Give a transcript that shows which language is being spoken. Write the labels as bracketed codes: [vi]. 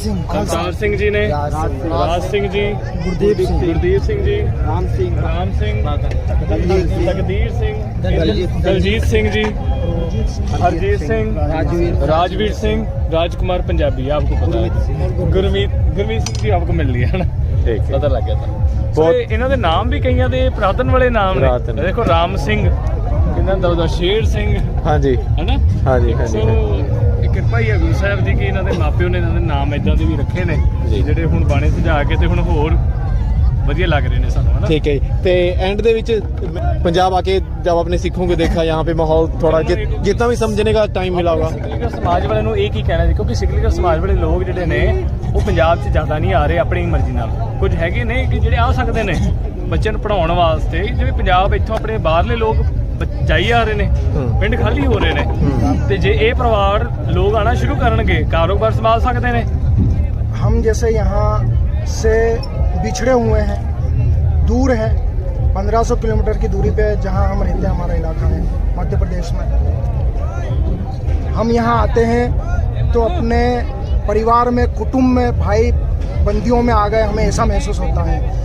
[hi] सिंह जी ने, राज सिंह जी, गुरदीप सिंह जी, राम सिंह, तकदीर सिंह, दलजीत सिंह जी, हरजीत सिंह, राजवीर सिंह, राजकुमार पंजाबी, आपको पता है। गुरमीत सिंह जी आपको मिल लिया है ना, पता लग गया था। बहुत इन्हों के नाम भी कई दे पुरातन वाले नाम ने, देखो राम सिंह, इन्होंने शेर सिंह, हाँ जी, है ना, हाँ जी, हाँ जी। [pa] ਕਿਰਪਾ ਹੀ ਹੈ ਗੁਰੂ ਸਾਹਿਬ ਦੀ ਕਿ ਇਹਨਾਂ ਦੇ ਮਾਪਿਓ ਨੇ ਇਹਨਾਂ ਦੇ ਨਾਮ ਇਦਾਂ ਦੇ ਵੀ ਰੱਖੇ ਨੇ ਜਿਹੜੇ ਹੁਣ ਬਾਣੇ ਸਜਾ ਕੇ ਤੇ ਹੁਣ ਹੋਰ ਵਧੀਆ ਲੱਗ ਰਹੇ ਨੇ ਸਾਨੂੰ, ਹੈ ਨਾ। ਠੀਕ ਹੈ। ਤੇ ਐਂਡ ਦੇ ਵਿੱਚ [hi] पंजाब आके जब अपने सिखों को देखा, यहाँ पे माहौल थोड़ा जितना भी समझने का टाइम मिला होगा, [pa] ਸਿੱਖ ਸਮਾਜ ਵਾਲਿਆਂ ਨੂੰ ਇਹ ਕੀ ਕਹਿਣਾ ਜੀ, ਕਿਉਂਕਿ ਸਿੱਖ ਸਮਾਜ ਵਾਲੇ ਲੋਕ ਜਿਹੜੇ ਨੇ ਉਹ ਪੰਜਾਬ 'ਚ ਜ਼ਿਆਦਾ ਨਹੀਂ ਆ ਰਹੇ ਆਪਣੀ ਮਰਜ਼ੀ ਨਾਲ। ਕੁਝ ਹੈਗੇ ਨੇ ਕਿ ਜਿਹੜੇ ਆ ਸਕਦੇ ਨੇ ਬੱਚਿਆਂ ਨੂੰ ਪੜਾਉਣ ਵਾਸਤੇ, ਜਿਵੇਂ ਪੰਜਾਬ ਇੱਥੋਂ ਆਪਣੇ ਬਾਹਰਲੇ ਲੋਕ ਜਾਈ ਆ ਰਹੇ ਨੇ, ਪਿੰਡ ਖਾਲੀ ਹੋ ਰਹੇ ਨੇ, ਤੇ ਜੇ ਇਹ ਪਰਿਵਾਰ ਲੋਕ ਆਣਾ ਸ਼ੁਰੂ ਕਰਨਗੇ ਕਾਰੋਬਾਰ ਸੰਭਾਲ ਸਕਦੇ ਨੇ। [hi] हम जैसे यहाँ से बिछड़े हुए हैं, दूर है, 1500 किलोमीटर की दूरी पे जहाँ हम रहते हैं, हमारा इलाका है मध्य प्रदेश में। हम यहाँ आते हैं तो अपने परिवार में, कुटुंब में, भाई बंदियों में आ गए, हमें ऐसा महसूस होता है।